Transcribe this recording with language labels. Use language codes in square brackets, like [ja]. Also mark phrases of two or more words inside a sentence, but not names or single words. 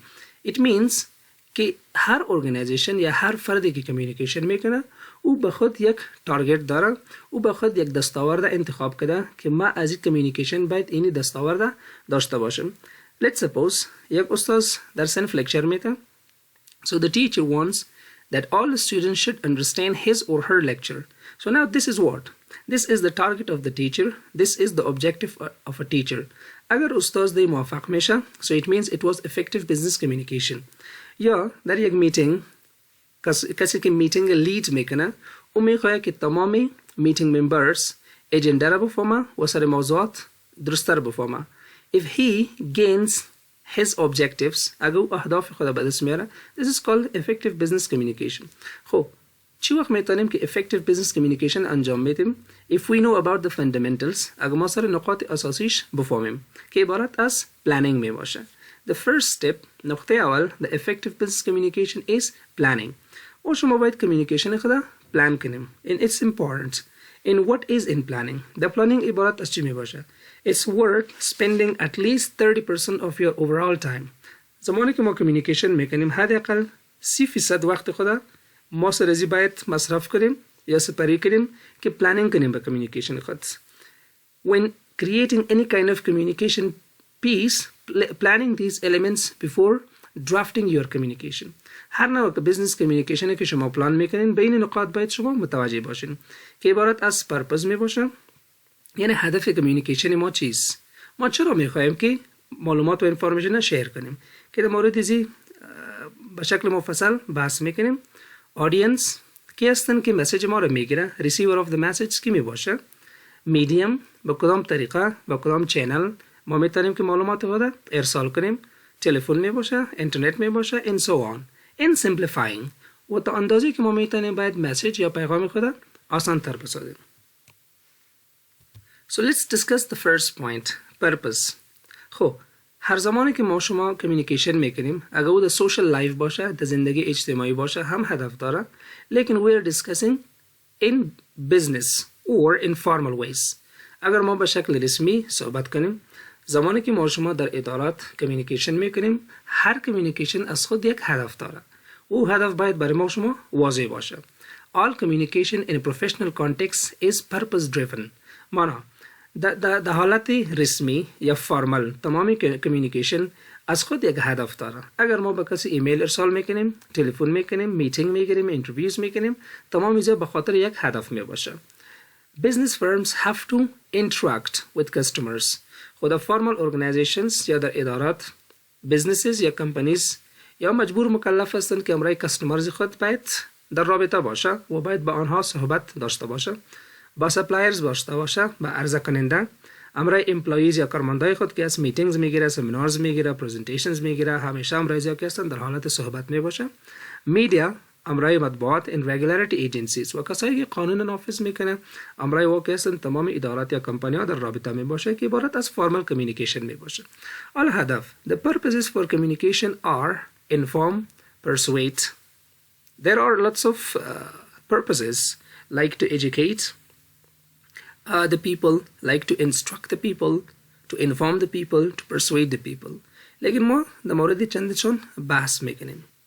[en] It means [fa] که هر ارگانیزیشن یا هر فردی که کمیونیکیشن میکنه او به خود یک تارگت داره او به خود یک دستاورد انتخاب کرده که ما از این کمیونیکیشن باید این دستاورد داشته باشیم. [en] Let's suppose [fa] یک استاد در صنف لکچر میده. [en] So the teacher wants that all the students should understand his or her lecture. So now this is what? This is the target of the teacher. This is the objective of a teacher. [fa] اگر استاد دی موافق میشه [en] so it means it was effective business communication. [fa] یا در یک میتینگ کسی که میتینگ لید میکنه او میخواد که تمامی [en] meeting members [fa] اجندا را بفهمه و سر موضوعات درست‌تر بفهمه. [en] If he gains his objectives [fa] اگر او اهداف خود به دست میاره [en] this is called effective business communication. [fa] خب چی وقت میتونیم که [en] effective business communication [fa] انجام بدیم [en] if we know about the fundamentals [fa] اگر ما سر نقاط اساسیش بفهمیم که عبارت از planning می باشه. [en] The first step [fa] نقطه اول [en] the effective business communication is planning. [fa] و شما باید communication خدا plan کنیم. [en] And it's important. In what is in planning? The planning [fa] عبارت از چی می باشه؟ [en] It's worth spending at least 30% of your overall time. [fa] زمانی که ما communication میکنیم حداقل 30% وقت خدا ما سر ازی باید مصرف کنیم یا سپری کنیم که planning کنیم به communication خود. [en] When creating any kind of communication piece, planning these elements before drafting your communication. [fa] هر نوع [en] business communication [fa] که شما پلان میکنین بین نقاط باید شما متوجه باشین که عبارت از purpose می باشه، یعنی هدف communication ما چیست، ما چرا میخوایم که معلومات و [en] information share [fa] کنیم که در مورد ازی به شکل مفصل بحث میکنیم. audience کی هستن که مسیج ما رو میگیره، [en] receiver of the message [fa] کی می باشه، medium با کدام طریقه با کدام چینل ما میتونیم که معلومات خود ارسال کنیم، تلفن می باشه، اینترنت می باشه [en] and so on. in simplifying [fa] و تا اندازی که ما میتونیم باید مسیج یا پیغام خود آسان تر بسازیم. [en] So let's discuss the first point, purpose. [fa] خب هر زمانی که ما شما کمیونیکیشن میکنیم اگر او در [en] social life [fa] باشه، در زندگی اجتماعی باشه هم هدف داره، لیکن [en] we are discussing in business or in formal ways. [fa] اگر ما به شکل رسمی صحبت کنیم زمانی که ما شما در ادارات کمیونیکیشن میکنیم هر کمیونیکیشن از خود یک هدف داره، او هدف باید برای ما شما واضح باشه. [en] All communication in a professional context is purpose driven. [fa] مانا در حالت رسمی یا فارمال تمامی کمیونیکیشن از خود یک هدف داره. اگر ما به کسی ایمیل ارسال میکنیم، تلفن میکنیم، میتینگ میگیریم، اینترویوز میکنیم، تمام اینا به خاطر یک هدف می باشه. [en] Business firms have to interact with customers. [fa] خود [en] formal organizations [fa] یا در ادارات businesses یا companies یا مجبور مکلف هستند که امرای کستمرز خود باید در رابطه باشه و باید با آنها صحبت داشته باشه، با سپلایرز داشته باشه، با عرضه کننده، امرای امپلویز یا کارمندای خود که از میتینگز میگیره، سمینارز میگیره، پرزنتیشنز میگیره، همیشه امرای که هستند در حالت صحبت میباشه. میدیا امرای مطبوعات [en] in regularity agencies [fa] و کسایی که قانون نافذ میکنه امرای واقع هستند تمام ادارات یا کمپانی ها در رابطه میباشه که عبارت از [en] formal communication [fa] میباشه. حالا هدف [en] the purposes for communication are inform, persuade. There are lots of purposes like to educate the people, like to instruct the people, to inform the people, to persuade the people. [fa] لیکن ما در مورد چندشون بحث میکنیم.